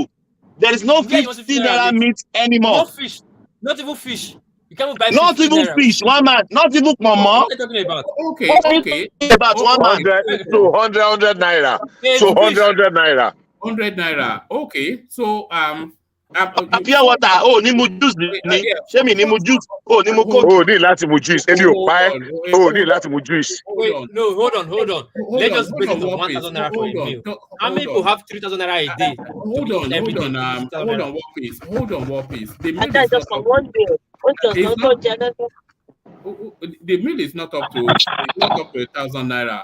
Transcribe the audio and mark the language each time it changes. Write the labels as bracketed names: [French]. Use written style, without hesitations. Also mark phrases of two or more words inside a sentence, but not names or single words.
[English] There is no 50 naira meat anymore. No fish, not even fish. You can't buy not even fish. One man, not even mama. What are you talking about? Okay. About 1 man. So 100 naira. So 100 naira. 100 naira. Okay. So pure water. [Yoruba] Oh, ni mu juice ni. Ṣé mi ni mu juice? Oh, ni mu coke. Oh, ni láti mu juice. Ebi o pa. Oh, ni láti mu juice. [English] Wait, no, hold on. Let's just break it down. 1,000 naira for a meal. How many people have 3,000 naira a day? Hold on, what piece? The meal is not up to 1,000 naira.